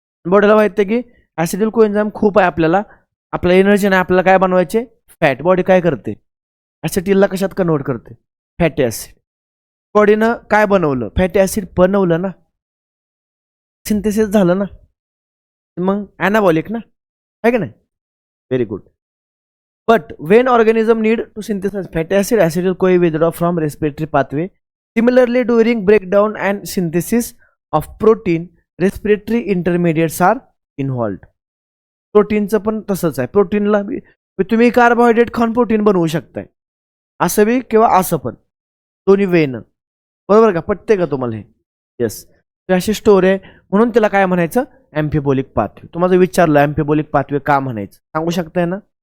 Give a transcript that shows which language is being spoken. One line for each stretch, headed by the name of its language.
Marathi: बॉडीला माहिती आहे की ऍसिटिल कोएन्झाइम खूप आहे आपल्याला, आपल्या एनर्जी नाही, आपल्याला काय बनवायचे? फॅट. बॉडी काय करते? ऍसिटिलला कशात कन्वर्ट करते? Fatty acid. बॉडीनं काय बनवलं? फॅटी ऍसिड बनवलं ना, सिंथेसिस झालं ना, मग ॲनाबॉलिक ना, आहे की नाही? Very good.
English: But when organism need to synthesize fatty acid, acetyl-CoA withdraw from respiratory pathway. Similarly, during breakdown and synthesis of protein, respiratory intermediates are involved.
Marathi: प्रोटीनचं पण तसंच आहे. प्रोटीनला तुम्ही कार्बोहायड्रेट खाऊन प्रोटीन बनवू शकताय, असं बी किंवा असं पण, दोन्ही वेनं. बरोबर का? पटते का तुम्हाला हे? येस. अशी स्टोरी आहे, म्हणून त्याला काय म्हणायचं? ॲम्फिबोलिक पाथवे. तुम्हाला विचारलं ॲम्फिबोलिक पाथवे का म्हणायचं, सांगू शकताय ना?